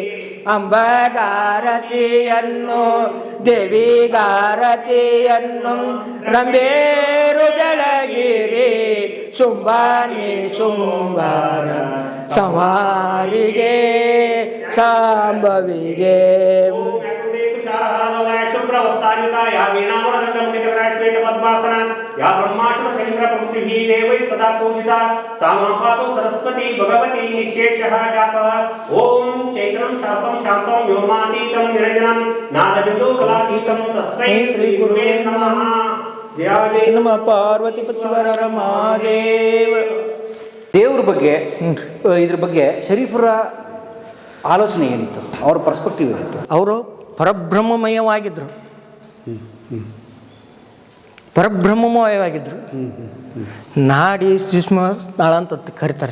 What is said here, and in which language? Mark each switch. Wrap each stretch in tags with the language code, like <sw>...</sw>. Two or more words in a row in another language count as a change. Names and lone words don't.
<kn>ಅಂಬಗಾರತಿಯನ್ನು ದೇವಿಗಾರತಿಯನ್ನು ರಂಬೇರು ಬೆಳಗಿರಿ ಶುಂಭಾನಿ ಶುಂಭಾರ ಸಂಹಾರಿಗೆ ಶಾಂಭವಿಗೆ</kn> <sa>शुभ्रवस्तान्विता या वीणावरदण्डमुनितकरा श्वेतपद्मासना या ब्रह्माण्डचन्द्रप्रभृतिभिः देवैः सदा पूजिता सा मां पातु सरस्वती भगवती निःशेषः जापः ॐ चैत्रं शास्त्रं शान्तं व्योमातीतं निरञ्जनं नादबिन्दुकलातीतं तस्मै श्रीगुरुवे नमः जय जय ನಮಃ ಪಾರ್ವತಿ ಪತಿವರ ಮಹಾದೇವ.</sa> <kn>ದೇವ್ರ ಬಗ್ಗೆ ಇದ್ರ ಬಗ್ಗೆ ಶರೀಫರ ಆಲೋಚನೆ ಏನಿತ್ತು, ಅವ್ರ ಪರ್ಸ್ಪೆಕ್ಟಿವ್ ಏನಿತ್ತು? ಅವರು ಪರಬ್ರಹ್ಮಮಯವಾಗಿದ್ದರು. ಪರಬ್ರಹ್ಮಮಯವಾಗಿದ್ದರು. ನಾಡಿ ನಿಸ್ಮ ನಾಳ ಅಂತ ಕರೀತಾರೆ.</kn>